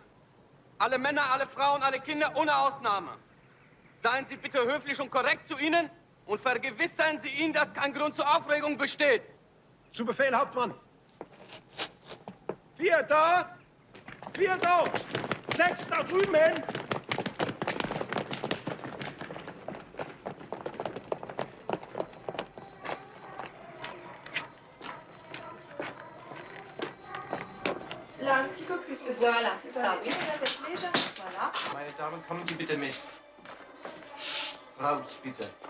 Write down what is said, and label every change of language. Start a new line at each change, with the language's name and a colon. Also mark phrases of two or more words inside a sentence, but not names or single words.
German: Alle Männer, alle Frauen, alle Kinder, ohne Ausnahme. Seien Sie bitte höflich und korrekt zu ihnen und vergewissern Sie ihnen, dass kein Grund zur Aufregung besteht. Zu Befehl, Hauptmann. 4 da, 4 dort, 6 da drüben hin.
French: Là, un petit peu plus. Voilà, c'est ça. Oui. Voilà.
German: Meine Damen, kommen Sie bitte mit. Raus, bitte.